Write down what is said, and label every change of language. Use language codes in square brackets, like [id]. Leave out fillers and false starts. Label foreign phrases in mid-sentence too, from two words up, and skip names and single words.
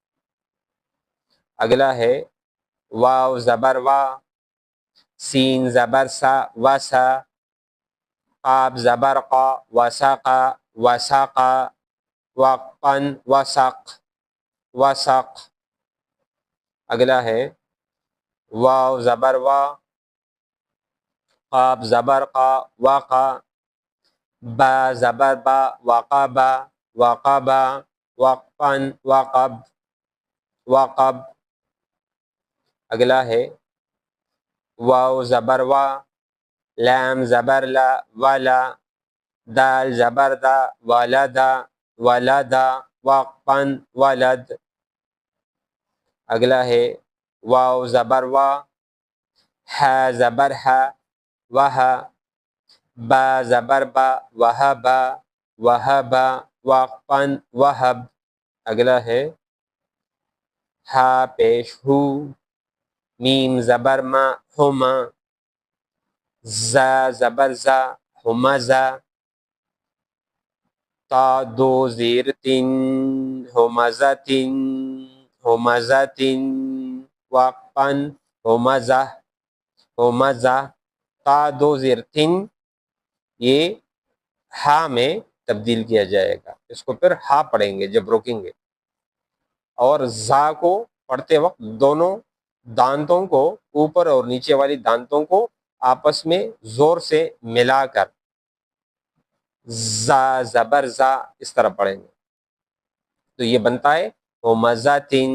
[ur] اگلا ہے واو زبر وا، سین زبر سا، وسا، قاف زبر قا، وسقا، وسقا، وقفاً وسق، وسق۔ اگلا ہے واو زبر وا، قاف زبر قا، وقا، با زبر با، وقبا، وقبا، وقفاً وقب، وقب۔ اگلا ہے واو زبر وا، لام زبر لا، ولا، دال زبر دا، ولدا، ولدا، وقفاً ولد۔ اگلا ہے واو زبر وا، ہا زبر ہا، وہا، با زبر با، وہبا، وہبا، وقفاً وہب۔ اگلا ہے ہا پیش ہو، میم زبر ما، ہما، زا زبر زا، ہمزا، تا دو زیر تن، ہمزتن، ہمزتن، وقفاً ہمزہ، ہمزہ، تا دو زیر تن یہ ہا میں تبدیل کیا جائے گا، اس کو پھر ہا پڑھیں گے جب روکیں گے۔ اور زا کو پڑھتے وقت دونوں دانتوں کو، اوپر اور نیچے والی دانتوں کو آپس میں زور سے ملا کر زا زبر زا اس طرح پڑھیں گے، تو یہ بنتا ہے ہمزتن۔